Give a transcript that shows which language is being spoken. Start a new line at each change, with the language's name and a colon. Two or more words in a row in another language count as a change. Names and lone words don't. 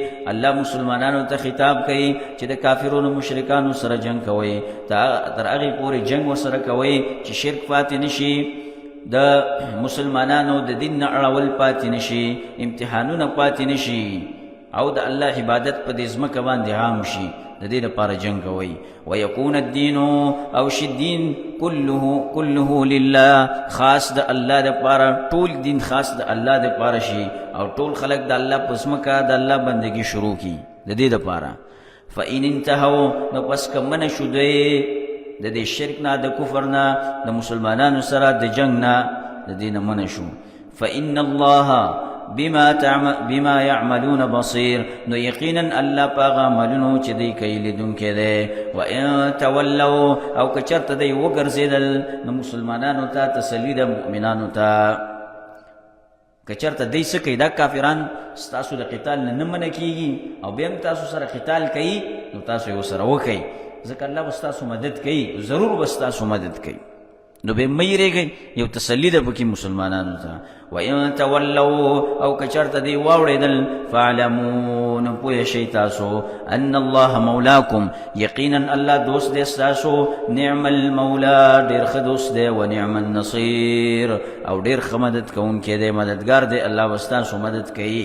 Pashto: الله مسلمانانو ته خطاب کوي چې د کافرونو مشرکانو سره جنگ کوئ، تر هغې پورې جنگ ورسره کوئ چې شرک پاتې نشي، د مسلمانانو د دین نه اړول پاتې نشي، امتحانونه پاتې نشي، او د الله عبادت په دې ځمکه باندې عام شي، د دې لپاره جنګ کوئ.
Arabic: ویکون الدین
Pashto: او شي دین
Arabic: كله لله،
Pashto: خاص د الله دپاره، ټول دین خاص د الله دپاره شي او ټول خلق د الله په ځمکه د الله بندګي شروع کی د دې دپاره.
Arabic: فإن انتهوا،
Pashto: نو پس که منع شو دوی د دې شرک نه، د کفر نه، د مسلمانانو سره د جنگ نه، د دې نه منع شو.
Arabic: فإن الله بما يعملون بصير،
Pashto: نو یقینا الله پاغه عملونو چې دی کوي لیدونکی دی.
Arabic: وإن تولوا،
Pashto: او که چرته دی وګرځېدل، نو مسلمانانو ته تسلی ده، مؤمنانو ته که چرته دی څه کوي، دا کافران ستاسو د قتال نه منع کېږي او بیا هم تاسو سره قتال کوي، نو تاسو یې ورسره وکئ، ځکه الله به ستاسو مدد کوي، ضرور به ستاسو مدد کوي، نو به مه یېرېږئ، یو تسلي ده پکې مسلمانانو ته.
Arabic: وإن تولوا،
Pashto: او که چرته دی واوړېدل، فاعلموا، نو پوه شئ تاسو،
Arabic: ان الله مولاکم،
Pashto: یقینا الله دوست دی ستاسو،
Arabic: نعم المولا،
Pashto: ډېر ښه دوست دی،
Arabic: و نعم النصیر،
Pashto: او ډېر ښه مدد کوونکی دی، مددګار دی، الله به ستاسو مدد کوي.